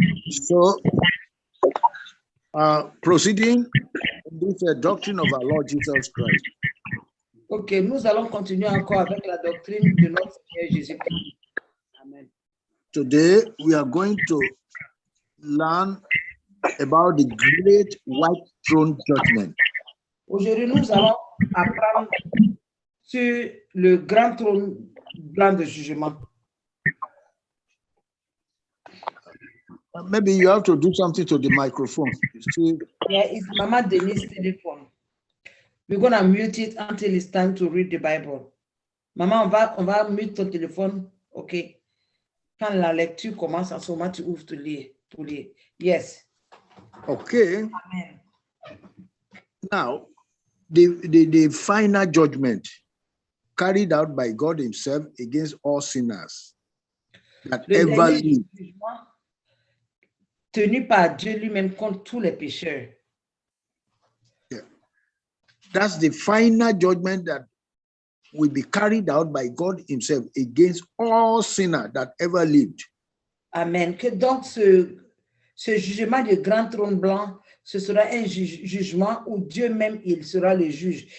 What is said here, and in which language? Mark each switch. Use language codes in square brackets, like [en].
[en] So, proceeding with the doctrine of our Lord Jesus Christ. [fr] Ok, nous allons continuer encore avec la doctrine de notre Seigneur Jésus-Christ. Amen. [en] Today, we are going to learn about the great white throne judgment. [fr] Aujourd'hui, nous allons apprendre sur le grand trône blanc de jugement. [en] Maybe you have to do something to the microphone. See? Yeah, it's Mama Denise's telephone. We're going to mute it until it's time to read the Bible. [fr] Maman, on va mute ton téléphone, ok? Quand la lecture commence, à ce moment, tu ouvres pour lire. [en] Yes. Okay. Amen. Now, the final judgment carried out by God himself against all sinners that ever lived. [fr] Tenu par Dieu lui-même contre tous les pécheurs. [en] Yeah. That's the final judgment that will be carried out by God himself against all sinners that ever lived. Amen. [fr] Que donc ce jugement du grand trône blanc, ce sera un jugement où Dieu même, il sera le juge.